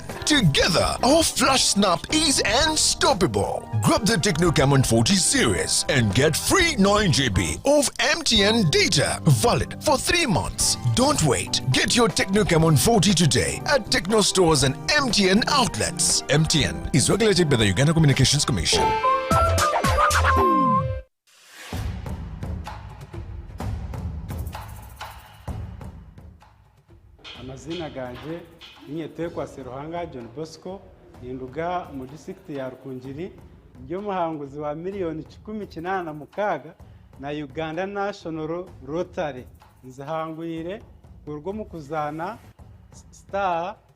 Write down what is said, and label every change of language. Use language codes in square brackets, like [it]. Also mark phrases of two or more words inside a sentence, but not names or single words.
[en] Together, our flash snap is unstoppable. Grab the Techno Camon 40 series and get free 9 GB of MTN data valid for 3 months. Don't wait. Get your Techno Camon 40 today at Techno stores and MTN outlets. MTN is regulated by the Uganda Communications Commission. [nyn] Amazina ganje Inyetekwa Seruhanga John Bosco Induga mu district ya Rukungiri byo muhanguzi wa miliyoni 18 na Uganda National Rotary nzahangwire urwo mu kuzana star